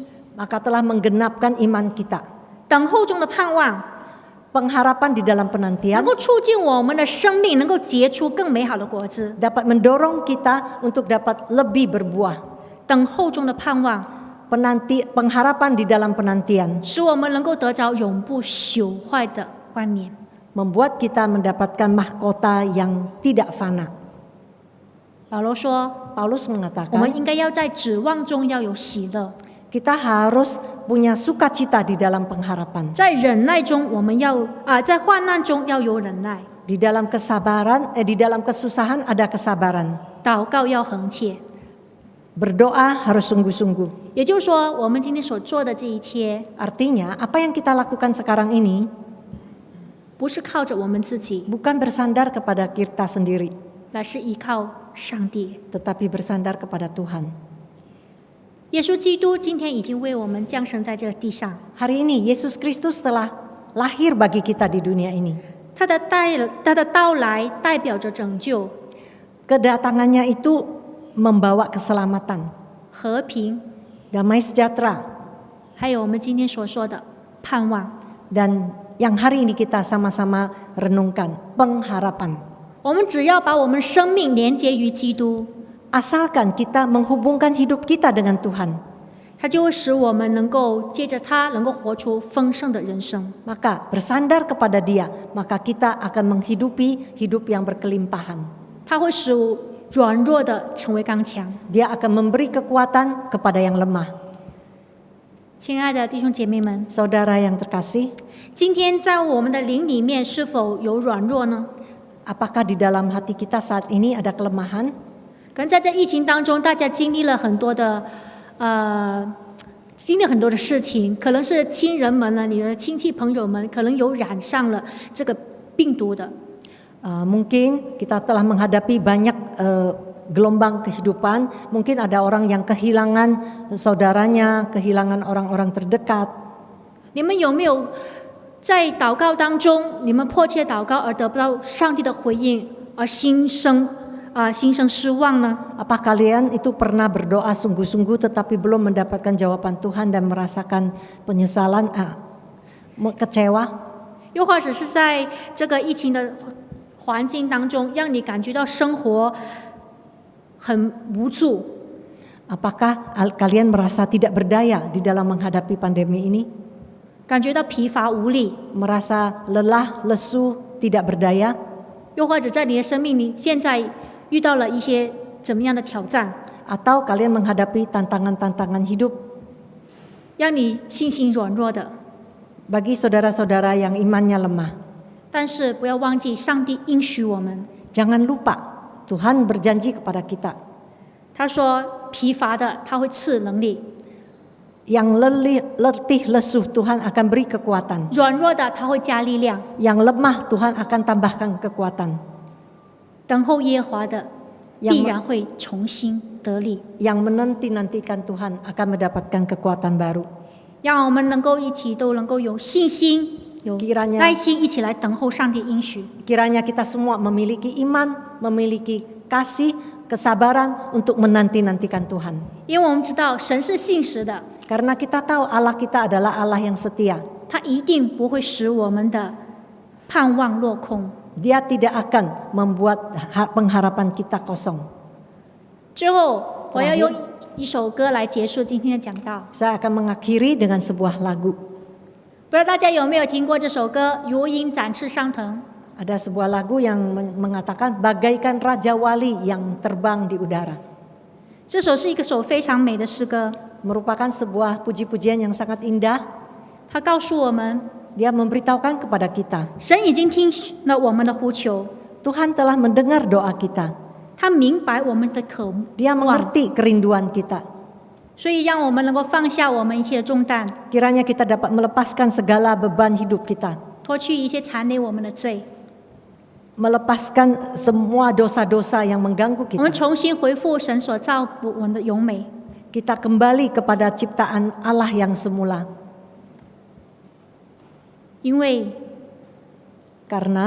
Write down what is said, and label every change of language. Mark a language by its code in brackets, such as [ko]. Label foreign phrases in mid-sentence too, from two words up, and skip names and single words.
[id] maka telah menggenapkan iman kita. [zh] 等候中的盼望， [id] Pengharapan di dalam [zh] 能 [id] penantian [zh] 够促进我们的生命能够结出更美好的果子。 [id] dapat mendorong kita untuk dapat lebih berbuah. [zh] 等候中的盼望， [id] Pengharapan di dalam penantian [zh] 使我们能够得着永不朽坏的冠冕。 [id] membuat kita mendapatkan mahkota yang tidak fana. [zh] 保罗说， [id] Paulus [zh] 我们 [id] mengatakan [zh] 应该要在指望中要有喜乐， [id] kita harus punya sukacita di dalam pengharapan. [zh] 在忍耐中我们要在患难中要有忍耐， [id] Di dalam di dalam kesusahan ada kesabaran. [zh] 祷告要恒切。 [id] Berdoa harus sungguh-sungguh. [zh] 也就是说，我们今天所做的这一切， [id] Artinya apa yang kita lakukan sekarang ini [zh] 不是靠着我们自己， [id] bukan bersandar kepada kita sendiri, [zh] 乃是依靠上帝。 [id] tetapi bersandar kepada Tuhan. [zh] 耶稣基督今天已经为我们降生在这个地上， [id] Hari ini Yesus Kristus telah lahir bagi kita di dunia ini. [zh] 他的到来代表着拯救、 [id] Kedatangannya itu membawa keselamatan, [zh] 和平， [id] damai sejahtera, [zh] 还有我们今天所说的盼望。 [id] dan yang hari ini kita sama-sama renungkan, pengharapan. [zh] 我们只要把我们生命连接于基督， [id] Asalkan kita menghubungkan hidup kita dengan Tuhan, [zh] 他就会使我们能够借着他能够活出丰盛的人生。 [id] maka bersandar kepada Dia, maka kita akan menghidupi hidup yang berkelimpahan. [zh] 他会使软弱的成为刚强。 [id] Dia akan memberi kekuatan kepada yang lemah. [zh] 亲爱的弟兄姐妹们， [id] Saudara yang terkasih, [zh] 今天在我们的灵里面是否有软弱呢？ [id] apakah di dalam hati kita saat ini ada kelemahan? [zh] 可能在这疫情当中，大家经历了很多的事情，可能是亲人们呢，你的亲戚朋友们可能有染上了这个病毒的。 [id] Mungkin kita telah menghadapi banyak gelombang kehidupan. Mungkin ada orang yang kehilangan saudaranya, kehilangan orang-orang terdekat. [zh] 你们有没有在祷告当中，你们迫切祷告而得不到上帝的回应，而心生失望呢？ [id] Apa kalian itu pernah berdoa sungguh-sungguh tetapi belum mendapatkan jawaban Tuhan dan merasakan penyesalan, kecewa? [zh] 又或者是在这个疫情的环境当中，让你感觉到生活很无助？ [id] Apakah kalian merasa tidak berdaya di dalam menghadapi pandemi ini? [zh] 感觉到疲乏无力？ [id] Merasa lelah, lesu, tidak berdaya? [zh] 又或者在你的生命里，现在遇到了一些怎么样的挑战， [id] Atau kalian menghadapi tantangan-tantangan hidup? [zh] 让你信心软弱的？ [id] Bagi saudara-saudara yang imannya lemah, [zh] 但是不要忘记，上帝应许我们， [id] jangan lupa Tuhan berjanji kepada kita, [zh] 他说疲乏的他会赐能力， [id] yang letih lesuh Tuhan akan beri kekuatan, [zh] 软弱的他会加力量， [id] yang lemah Tuhan akan tambahkan kekuatan, [zh] 等候耶和华的 [id] yang [zh] 必然会重新得力。 [id] yang menanti-nantikan Tuhan akan mendapatkan kekuatan baru. [zh] 让我们能够一起都能够有信心、有 [id] Kiranya [zh] 耐心，一起来等候上帝应许。 [id] Kiranya kita semua memiliki iman, memiliki kasih, kesabaran untuk menanti-nantikan Tuhan. [zh] 因为我们知道神是信实的， [id] Karena kita tahu Allah kita adalah Allah yang setia. [zh] 他一定不会使我们的盼望落空。 [id] Dia tidak akan membuat pengharapan kita kosong. [zh] 最后，我要用一首歌来结束今天的讲道。 [id] Saya akan mengakhiri dengan sebuah lagu. [zh] 不知道大家有没有听过这首歌《如鹰展翅上腾》？ [id] Ada sebuah lagu yang mengatakan bagaikan raja wali yang terbang di udara. [zh] 这首是一首非常美的诗歌， [id] Merupakan sebuah puji-pujian yang sangat indah. [zh] 它告诉我们， [id] Dia memberitahukan kepada kita, [zh] 神已经听了我们的呼求， [id] Tuhan telah mendengar doa kita. [zh] 他明白我们的渴 [id] Dia [zh] 望， [id] mengerti kerinduan kita. [zh] 所以让我们能够放下我们一切的重担， [id] Kiranya kita dapat melepaskan segala beban hidup kita, [zh] 脱去一切缠累我们的罪， [id] melepaskan semua dosa-dosa yang mengganggu [zh] 我们 [id] kita. [zh] 重新恢复神所造我们的荣美。 [id] Kita kembali kepada ciptaan Allah yang semula. [zh] 因为 [id] Karena